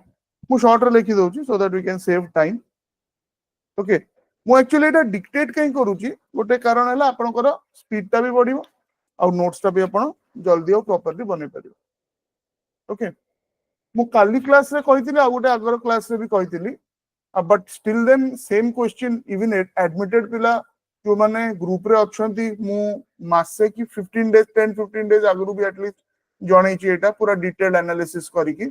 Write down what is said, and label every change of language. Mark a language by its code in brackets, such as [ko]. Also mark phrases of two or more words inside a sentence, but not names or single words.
[or] ମୁଁ short ରେ ଲେଖି ଦଉଛି [en] so that we can save time. [or] Okay, ମୁଁ actually ଏଟା dictate କାଇଁ କରୁଛି, ଗୋଟେ କାରଣ ହେଲା ଆପଣଙ୍କର ସ୍ପିଡ ଟା ବି ବଢିବ ଆଉ ନୋଟ୍ସ ଟା ବି ଆପଣ ଜଲ୍ଦି ଆଉ ପ୍ରପରଲି ବନେଇ ପାରିବେ. ଓକେ, ମୁଁ କାଲି କ୍ଲାସ ରେ କହିଥିଲି ଆଉ ଗୋଟେ ଆଗର କ୍ଲାସ ରେ ବି କହିଥିଲି, [en] but still then same question even admitted [or] ପିଲା ଯୋଉମାନେ ଗ୍ରୁପ ରେ ଅଛନ୍ତି, ମୁଁ ମାସେ କି 15 days 10-15 days ଆଗରୁ ବି ଆଟଲିଷ୍ଟ ଜଣେଇଛି ଏଇଟା ପୁରା [en] detail analysis [or] କରିକି.